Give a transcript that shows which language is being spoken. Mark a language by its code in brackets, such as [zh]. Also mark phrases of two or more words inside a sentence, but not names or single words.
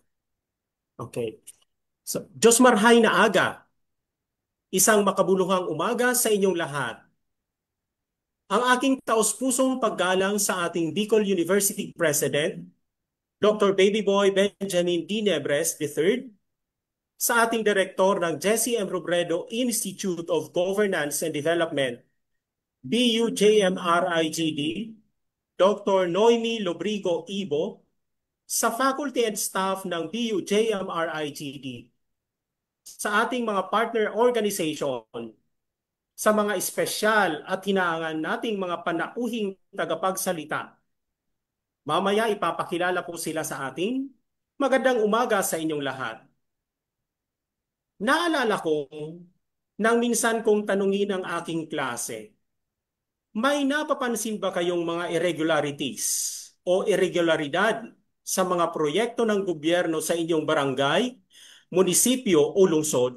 [bik] Okay. So, Diyos marhay na aga. [tl] Isang makabuluhang umaga sa inyong lahat. Ang aking taos-pusong paggalang sa ating Bicol University President, Dr. Babyboy Benjamin D. Nebres III, sa ating Direktor ng Jesse M. Robredo Institute of Governance and Development, BUJMRIGD, Dr. Noemi Lobrigo Ibo, sa [en] faculty and staff [tl] ng BUJMRIGD, sa ating mga [en] partner organization, [tl] sa mga espesyal at hinahangan nating mga panauhing tagapagsalita. Mamaya ipapakilala po sila sa ating. Magandang umaga sa inyong lahat. Naalala ko nang minsan kong tanungin ang aking klase, may napapansin ba kayong mga irregularities o irregularidad sa mga proyekto ng gobyerno sa inyong barangay, munisipyo o lungsod?